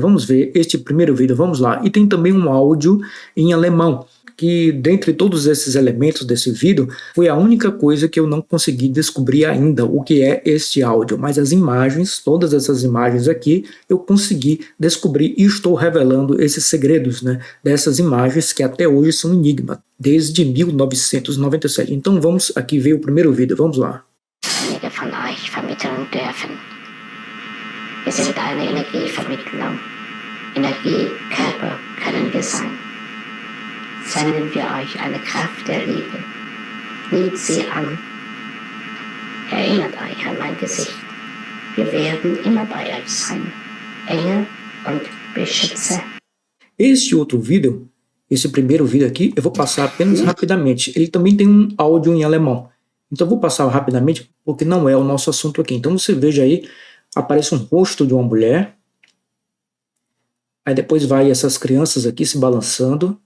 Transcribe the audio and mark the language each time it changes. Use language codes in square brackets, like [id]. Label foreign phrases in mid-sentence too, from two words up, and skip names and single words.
[pt] Vamos ver este primeiro vídeo, vamos lá. E tem também um áudio em alemão, que dentre todos esses elementos desse vídeo, foi a única coisa que eu não consegui descobrir ainda, o que é este áudio. Mas as imagens, todas essas imagens aqui, eu consegui descobrir e estou revelando esses segredos, né, dessas imagens que até hoje são um enigma, desde 1997. Então vamos aqui ver o primeiro vídeo, vamos lá. [de] Einige von euch vermitteln dürfen. Wir sind eine Energievermittlung. Energiekörper können wir sein. Senden wir euch eine Kraft der Liebe. Nehmt sie an. Erinnert euch an mein Gesicht. Wir werden immer bei euch sein. Engel und Beschützer. [pt] Este outro vídeo, esse primeiro vídeo aqui, eu vou passar apenas rapidamente. Ele também tem um áudio em alemão. Então eu vou passar rapidamente, porque não é o nosso assunto aqui. Então você veja aí, aparece um rosto de uma mulher. Aí depois vai essas crianças aqui se balançando.